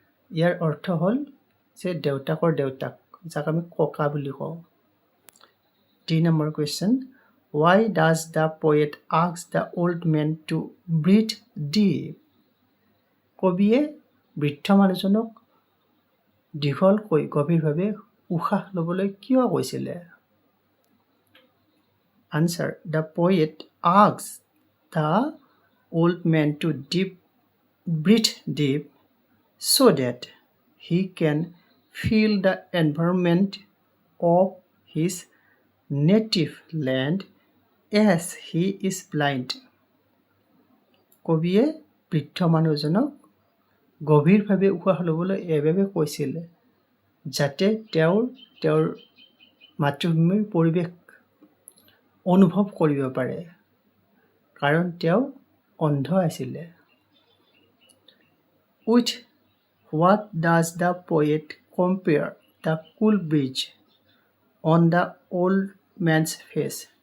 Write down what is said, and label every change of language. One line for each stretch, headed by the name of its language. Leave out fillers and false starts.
Assamese: ইয়াৰ অৰ্থ হ'ল যে দেউতাকৰ দেউতাক, যাক আমি ককা বুলি কওঁ।
English: D number question. Why does the poet ask the old man to breathe deep?
Assamese: কবিয়ে বৃদ্ধ মানুহজনক দীঘলকৈ গভীৰভাৱে উশাহ ল'বলৈ কিয় কৈছিলে?
English: Answer. The poet asks the old man to breathe deep so that he can feel the environment of his native land as he is blind.
Assamese: কবিয়ে বৃদ্ধ মানুহজনক গভীৰভাৱে উশাহ ল'বলৈ এইভাবে কৈছিল যাতে তেওঁৰ মাতৃভূমিৰ পৰিৱেশ অনুভৱ কৰিব পাৰে, কাৰণ তেওঁ অন্ধ আছিলে।
English: With what does the poet compare the cool breeze on the old man's face?